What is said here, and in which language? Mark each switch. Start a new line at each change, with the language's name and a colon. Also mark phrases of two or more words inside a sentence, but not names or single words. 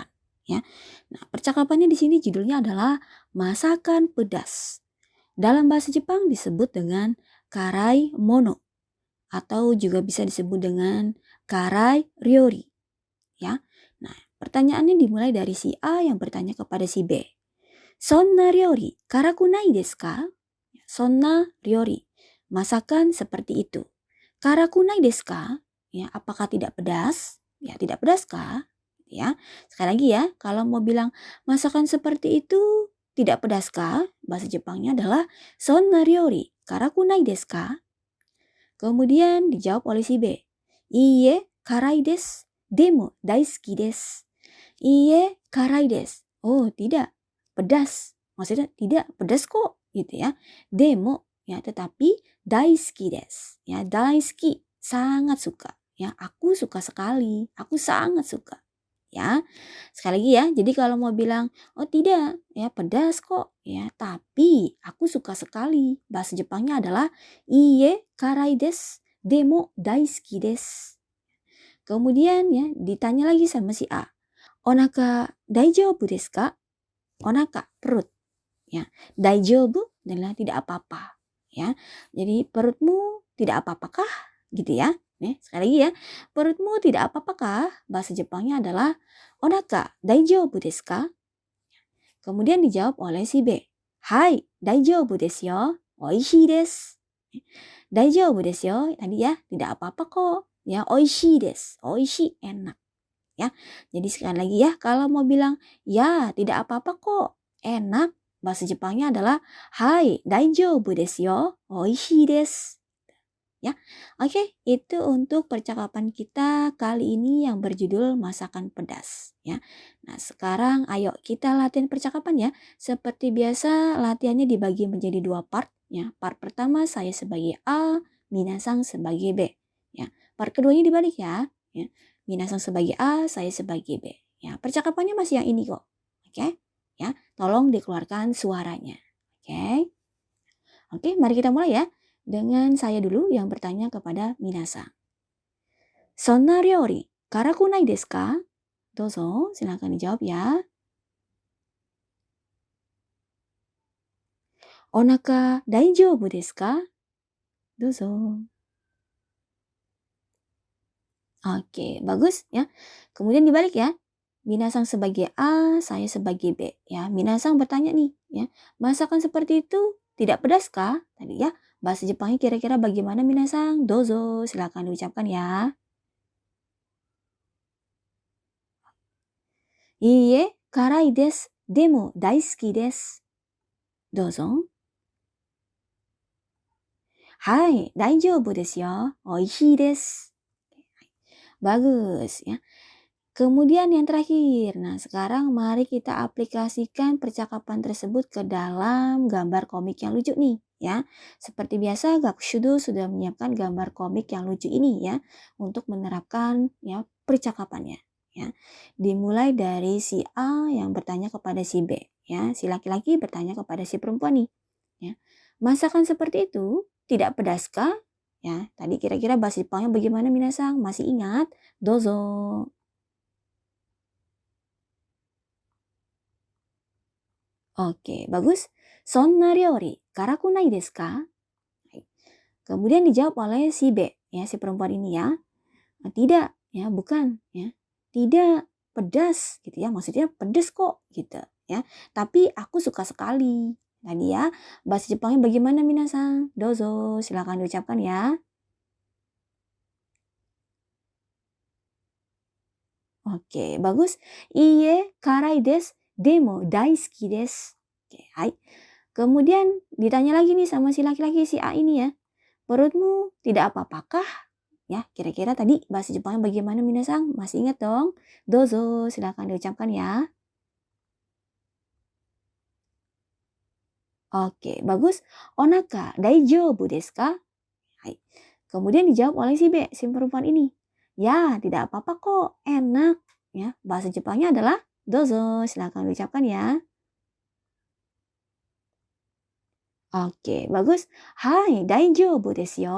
Indonesian: Ya, nah percakapannya di sini judulnya adalah masakan pedas. Dalam bahasa Jepang disebut dengan karai mono atau juga bisa disebut dengan karai ryori. Ya, nah pertanyaannya dimulai dari si A yang bertanya kepada si B.
Japanese: そんな料理辛くないですか? そんな料理,
Indonesian: masakan seperti itu.
Japanese: 辛くないですか?
Indonesian: Ya, apakah tidak pedas? Ya, tidak pedas kah? Ya. Sekali lagi ya, kalau mau bilang masakan seperti itu tidak pedas kah? Bahasa Jepangnya adalah
Japanese: そんな料理辛くないですか?
Indonesian: Kemudian dijawab oleh si B.
Japanese: いいえ、辛いです。でも大好きです. いいえ、辛いです.
Indonesian: Oh, tidak. Pedas. Maksudnya tidak pedas kok, gitu ya. Demo, ya, tetapi
Japanese: 大好きです.
Indonesian: Ya, daisuki, sangat suka. Ya, aku suka sekali. Aku sangat suka. Ya, sekali lagi ya. Jadi kalau mau bilang, oh tidak, ya pedas kok, ya, tapi aku suka sekali. Bahasa Jepangnya adalah
Japanese: いいえ辛いです、でも大好きです.
Indonesian: Kemudian ya ditanya lagi sama si A.
Japanese: お腹大丈夫ですか? Onaka,
Indonesian: perut. Ya, daijoubu adalah tidak apa-apa. Ya, jadi perutmu tidak apa-apakah? Gitu ya. Sekali lagi ya. Perutmu tidak apa-apakah? Bahasa Jepangnya adalah
Japanese: お腹大丈夫ですか?
Indonesian: Kemudian dijawab oleh si B.
Japanese: Hai, 大丈夫ですよ. 美味しいです. 大丈夫ですよ.
Indonesian: Tadi ya, tidak apa-apa kok. Ya,
Japanese: 美味しいです。美味しい,
Indonesian: enak. Ya, jadi sekali lagi ya, kalau mau bilang ya tidak apa-apa kok, enak, bahasa Jepangnya adalah
Japanese: はい大丈夫ですよ、美味しいです.
Indonesian: Ya, oke, itu untuk percakapan kita kali ini yang berjudul masakan pedas. Ya, nah sekarang ayo kita latihan percakapan ya. Seperti biasa latihannya dibagi menjadi 2 part. Ya, part pertama saya sebagai A, Minasang sebagai B. Ya, part keduanya dibalik ya. Ya. Minasang sebagai A, saya sebagai B. Ya, percakapannya masih yang ini kok. Oke? Ya, tolong dikeluarkan suaranya. Oke? Oke, mari kita mulai ya. Dengan saya dulu yang bertanya kepada Minasang.
Japanese: そんな料理辛くないですか? Dozo,
Indonesian: silakan dijawab ya.
Japanese: お腹大丈夫ですか? Dozo.
Indonesian: Oke, bagus ya. Kemudian dibalik ya. Minasang sebagai A, saya sebagai B. Ya, Minasang bertanya nih, ya. Masakan seperti itu tidak pedas kah? Tadi ya. Bahasa Jepangnya kira-kira bagaimana Minasang? Dozo, silakan diucapkan ya.
Japanese: いいえ、辛いです. でも大好きです. Dozo. はい、大丈夫ですよ. 美味しいです.
Indonesian: Bagus ya. Kemudian yang terakhir, nah sekarang mari kita aplikasikan percakapan tersebut ke dalam gambar komik yang lucu nih ya. Seperti biasa Gakushudo sudah menyiapkan gambar komik yang lucu ini ya untuk menerapkan ya percakapannya ya. Dimulai dari si A yang bertanya kepada si B ya, si laki-laki bertanya kepada si perempuan nih ya. Masakan seperti itu tidak pedaskah? Ya, tadi kira-kira bahasa Jepangnya bagaimana Minasang? Masih ingat? Dozo. Oke, bagus.
Japanese: そんな料理辛くないですか?
Indonesian: Kemudian dijawab oleh si B, ya, si perempuan ini ya. Tidak, ya, bukan, ya. Tidak pedas gitu ya. Maksudnya pedas kok gitu, ya. Tapi aku suka sekali. Tadi ya, bahasa Jepangnya bagaimana Minasang? Dozo, silakan diucapkan ya. Oke, bagus.
Japanese: いいえ、辛いです。でも大好きです.
Indonesian: Oke, hai. Kemudian ditanya lagi nih sama si laki-laki si A ini ya. Perutmu tidak apa-apakah? Ya, kira-kira tadi bahasa Jepangnya bagaimana Minasang? Masih ingat dong? Dozo, silakan diucapkan ya. Oke, bagus.
Japanese: お腹大丈夫ですか？はい.
Indonesian: Kemudian dijawab oleh si B, si perempuan ini. Ya, tidak apa-apa kok, enak. Ya, bahasa Jepangnya adalah dozo, silakan diucapkan ya. Oke, bagus.
Japanese: Hai, 大丈夫ですよ.